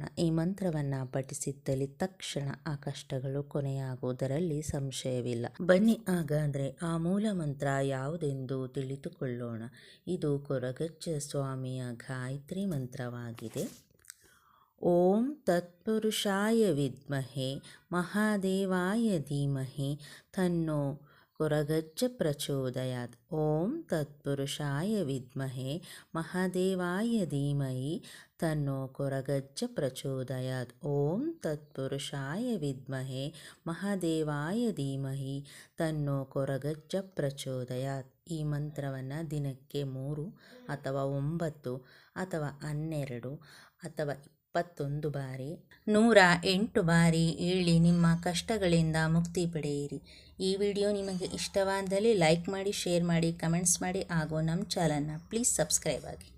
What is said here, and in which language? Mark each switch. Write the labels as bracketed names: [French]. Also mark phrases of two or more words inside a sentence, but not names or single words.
[Kannada] ಈ ಮಂತ್ರವನ್ನು ಪಠಿಸಿದ್ದಲ್ಲಿ ತಕ್ಷಣ ಆ ಕಷ್ಟಗಳು ಕೊನೆಯಾಗುವುದರಲ್ಲಿ ಸಂಶಯವಿಲ್ಲ. ಬನ್ನಿ ಹಾಗಾದರೆ ಆ ಮೂಲ ಮಂತ್ರ ಯಾವುದೆಂದು ತಿಳಿದುಕೊಳ್ಳೋಣ. ಇದು ಕೊರಗಜ್ಜ ಸ್ವಾಮಿಯ ಗಾಯತ್ರಿ ಮಂತ್ರವಾಗಿದೆ. [Sanskrit] ಓಂ ತತ್ಪುರುಷಾಯ ವಿದ್ಮಹೆ ಮಹಾದೇವಾಯ ಧೀಮಹಿ ತನ್ನೋ ಕೊರಗಜ್ಜ ಪ್ರಚೋದಯಾತ್. ಓಂ ತತ್ಪುರುಷಾಯ ವಿದ್ಮಹೆ ಮಹಾದೇವಾಯ ಧೀಮಹಿ ತನ್ನೋ ಕೊರಗಜ್ಜ ಪ್ರಚೋದಯಾತ್. ಓಂ ತತ್ಪುರುಷಾಯ ವಿದ್ಮಹೆ ಮಹಾದೇವಾಯ ಧೀಮಹಿ ತನ್ನೋ ಕೊರಗಜ್ಜ ಪ್ರಚೋದಯಾತ್. [Kannada] ಈ ಮಂತ್ರವನ್ನು ದಿನಕ್ಕೆ 3 ಅಥವಾ 9 ಅಥವಾ 12 ಅಥವಾ 21 ಬಾರಿ 108 ಬಾರಿ ಹೇಳಿ ನಿಮ್ಮ ಕಷ್ಟಗಳಿಂದ ಮುಕ್ತಿ ಪಡೆಯಿರಿ. ಈ ವಿಡಿಯೋ ನಿಮಗೆ ಇಷ್ಟವಾದಲ್ಲಿ ಲೈಕ್ ಮಾಡಿ, ಶೇರ್ ಮಾಡಿ, ಕಮೆಂಟ್ಸ್ ಮಾಡಿ ಹಾಗೂ ನಮ್ಮ ಚಾನಲ್ನ [English] please subscribe [Kannada] ಆಗಿ.